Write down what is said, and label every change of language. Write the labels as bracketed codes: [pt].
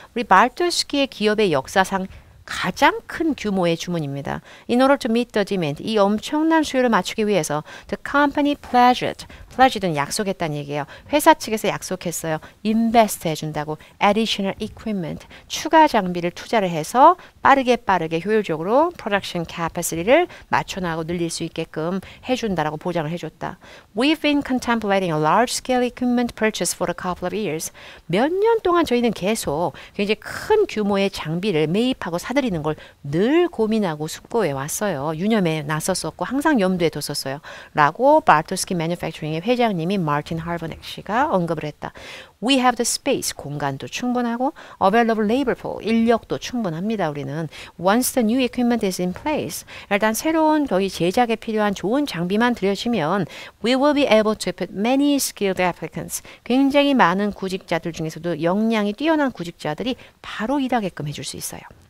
[ko] 우리 발토스키의 기업의 역사상 가장 큰 규모의 주문입니다. [en] In order to meet the demand, [ko] 이 엄청난 수요를 맞추기 위해서 [en] the company pledged [ko] 는 약속했다는 얘기예요. 회사 측에서 약속했어요. invest 해준다고 [en] additional equipment, [ko] 추가 장비를 투자를 해서 빠르게 효율적으로 [en] production capacity [ko] 를 맞춰나가고 늘릴 수 있게끔 해준다라고 보장을 해줬다. [en] We've been contemplating a large-scale equipment purchase for a couple of years. [ko] 몇 년 동안 저희는 계속 굉장히 큰 규모의 장비를 매입하고 사들이는 걸 늘 고민하고 숙고해 왔어요. 유념해 놨었었고 항상 염두에 뒀었어요. 라고 Bartowski Manufacturing의 회장님이 마틴 하버넥 씨가 언급을 했다. [en] We have the space, [ko] 공간도 충분하고 [en] available labor pool, [ko] 인력도 충분합니다. 우리는 [en] once the new equipment is in place, [ko] 일단 새로운 거기 제작에 필요한 좋은 장비만 들여지면 [en] we will be able to put many skilled applicants, [ko] 굉장히 많은 구직자들 중에서도 역량이 뛰어난 구직자들이 바로 일하게끔 해줄 수 있어요.